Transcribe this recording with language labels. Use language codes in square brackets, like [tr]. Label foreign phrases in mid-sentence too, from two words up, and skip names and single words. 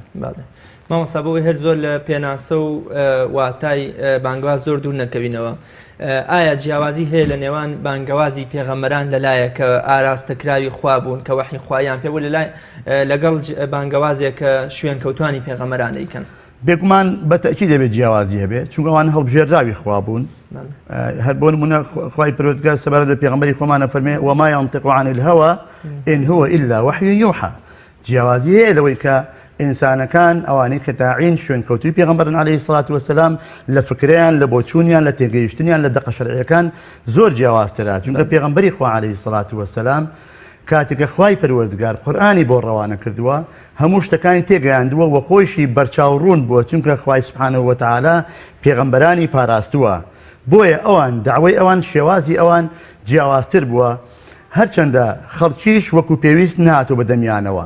[ckb] مامۆستا بەوەی هەر زۆر لە پێناسە و واتای بانگواز زۆر دوور نەکەوینەوە، ئایا جیاوازی هەیە لە نێوان بانگەوازی پێغەمبەران لەلایە کە ئاراستەکراوی خوا بوون کە وەحی خوایان پێ بوو لەگەڵ بانگەوازێک کە شوێن کەوتوانی پێغەمبەران دەیکەن؟ بێگومان بەتەکی دەبێت جیاوازی هەبێت، چونکە ئەوان هەڵبژێردراوی خوا بوون. هەر بۆ نمونە خوای پەروەردگار سەبارەت بە پێغەمبەری خۆمانە فەرمێ [ar] وما ينطق عن الهوى إن هو إلا وحي يوحى. [ckb] جیاوازی هەیە لەوەی کە ئینسانەکان ئەوانەی کە تاعین شوێن کەوتوی پێغەمبەرن [ar] عەلەیهی السەڵات وەسەلام [ckb] لە فکریان لە بۆچوونیان لە تێگەیشتنیان لە دەقە شەرعیەکان زۆر جیاوازترە، چونکە پێغەمبەری خوا [ar] عەلەیهی السەڵات وەسەلام [ckb] کاتێکە خوای پەروەردگار قورئانی بۆ ڕەوانە کردووە هەموو شتەکانی تێگەیاندووە و خۆیشی بەرچاوڕوون بووە، چونکە خوای [ar] سوبحانەهو وەتەعالا [ckb] پێغەمبەرانی پاراستووە، بۆیە ئەوان داوای ئەوان شێوازی ئەوان جیاوازتر بووە، هەرچەندە خەڵکیش وەکو پێویست نهاتۆ بەدەمیانەوە.